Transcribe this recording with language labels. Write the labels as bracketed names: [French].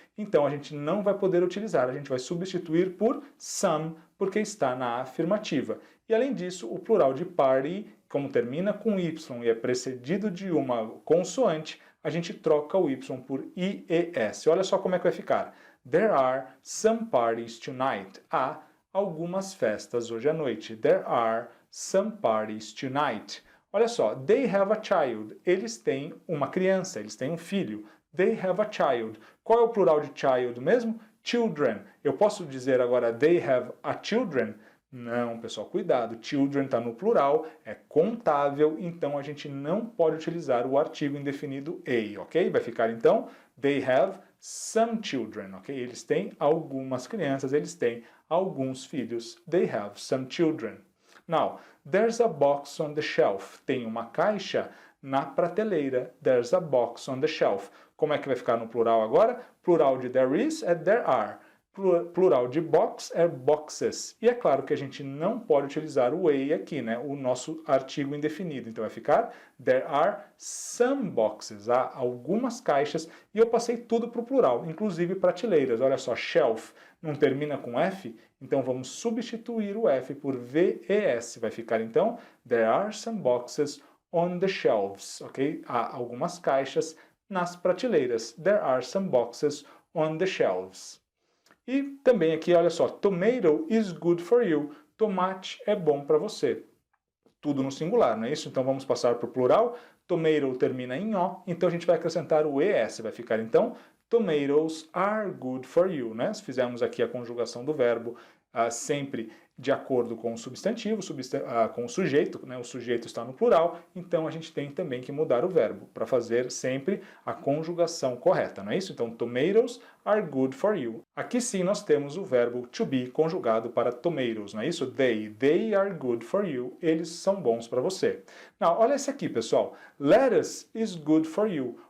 [Portuguese] Então, a gente não vai poder utilizar. A gente vai substituir por some, porque está na afirmativa. E, além disso, o plural de party, como termina com y e é precedido de uma consoante, a gente troca o y por ies. Olha só como é que vai ficar. [English] There are some parties tonight. [Portuguese] Há algumas festas hoje à noite. [English] There are some parties tonight. [Portuguese] Olha só, [English] they have a child. [Portuguese] Eles têm uma criança, eles têm um filho. [English] They have a child. [Portuguese] Qual é o plural de child mesmo? Children. Eu posso dizer agora [English] they have a children? [Portuguese] Não, pessoal, cuidado. Children está no plural, é contável, então a gente não pode utilizar o artigo indefinido a, ok? Vai ficar então, [English] they have some children, [Portuguese] ok? Eles têm algumas crianças, eles têm alguns filhos. [English] They have some children. Now, there's a box on the shelf. [Portuguese] Tem uma caixa na prateleira. [English] There's a box on the shelf. [Portuguese] Como é que vai ficar no plural agora? Plural de there is é there are. Plural de box é boxes. E é claro que a gente não pode utilizar o a aqui, né? O nosso artigo indefinido. Então vai ficar [English] there are some boxes. [Portuguese] Há algumas caixas e eu passei tudo para o plural, inclusive prateleiras. Olha só, shelf não termina com F, então vamos substituir o F por VES. Vai ficar então [English] there are some boxes on the shelves. Ok? [Portuguese] Há algumas caixas nas prateleiras. [English] There are some boxes on the shelves. [Portuguese] E também aqui, olha só, [English] tomato is good for you. [Portuguese] Tomate é bom para você. Tudo no singular, não é isso? Então vamos passar para o plural. Tomato termina em O, então a gente vai acrescentar o ES. Vai ficar então, [English] tomatoes are good for you, né? [Portuguese] Se fizermos aqui a conjugação do verbo sempre de acordo com o substantivo, com o sujeito, né? O sujeito está no plural, então a gente tem também que mudar o verbo para fazer sempre a conjugação correta, não é isso? Então, [English] tomatoes are good for you. [Portuguese] Aqui sim nós temos o verbo to be conjugado para tomatoes, não é isso? [English] They are good for you. [Portuguese] Eles são bons para você. [English] Now, [Portuguese] olha esse aqui, pessoal. [English] Lettuce is good for you.